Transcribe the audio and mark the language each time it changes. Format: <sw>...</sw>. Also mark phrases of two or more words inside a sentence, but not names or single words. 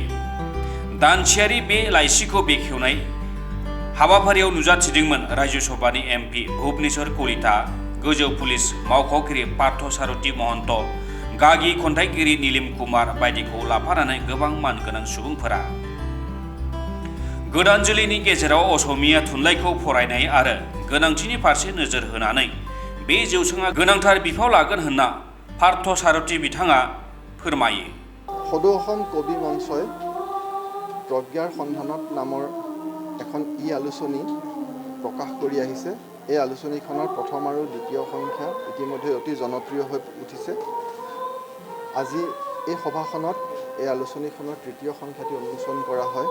<brx>दानसेयारि बे लाइसिखौ बेखेवनाय हाबाफारियाव नुजाथिदोंमोन राज्य सभानि एमपि भुबनेश्वर कलिता, गोजौ पुलिस मावख'गिरि पार्थ सारथि महन्त, गागि खन्थाइगिरि नीलिम कुमार बायदिखौ लाफानानै गोबां मानगोनां सुबुंफोरा गोदान जोलैनि गेजेराव असमिया थुनलाइखौ फरायनाय आरो गोनांथिनि फारसे नोजोर होनानै बे जौसाङा गोनांथार बिफाव लागोन होनना पार्थ सारथि बिथाङा फोरमायो।</brx> <as>সদৌ অসম কবি মঞ্চই প্ৰজ্ঞাৰ সন্ধানত নামৰ এখন আলোচনী প্ৰকাশ কৰি আহিছে। এই আলোচনীখনৰ প্ৰথম আৰু দ্বিতীয় সংখ্যা ইতিমধ্যে অতি জনপ্ৰিয় হৈ উঠিছে। আজি এই সভাখনত এই আলোচনীখনৰ তৃতীয় সংখ্যাটি উন্মোচন কৰা হয়।</as>